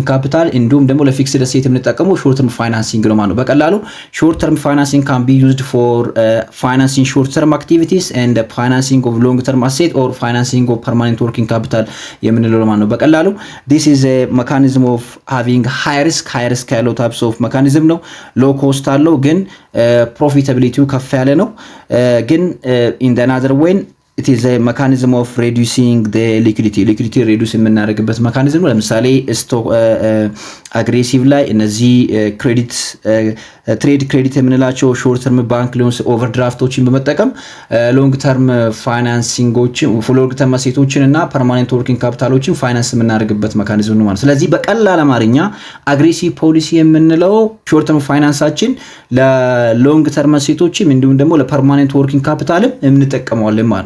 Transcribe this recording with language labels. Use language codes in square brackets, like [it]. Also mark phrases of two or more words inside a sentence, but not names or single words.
[am] ካፒታል እንዲሁም ደግሞ ለፊክስድ አሴት የምንጠቀመው [en] short term financing [am] ነው ማለት ነው። በቀላሉ [en] short term financing can be used for financing short term activities and financing of long term asset or financing of permanent working capital [am] የምንለው ማለት ነው። በቀላሉ [en] this is a mechanism of having high risk ያለው types of mechanism ነው። low cost አለው ግን profitability [am] ከፍ ያለ ነው። ግን [en] in the another way it is a mechanism of reducing the liquidity reduce የምናደርግበት mechanism ነው። [am] ለምሳሌ ስቶክ አግሬሲቭ ላይ እነዚህ [en] credit trade credit [am] የምንላቸው [en] short term bank loans [am] ኦቨርድራፍቶችን በመጠቀም ሎንግ ተርም ፋይናንሲንጎችን ሎንግ ተርም አሴቶችን እና ፐርማነንት ወርኪንግ ካፒታሎችን ፋይናንስ የምናደርግበት መካኒዝም ነው ማለት። ስለዚህ በቀላል አማርኛ [en] aggressive policy [am] የምንለው [en] short term [am] ፋይናንሳችን ለሎንግ ተርም አሴቶችም እንዲሁም ደግሞ ለፐርማነንት ወርኪንግ ካፒታልም የምንጠቀመዋለን ማለት።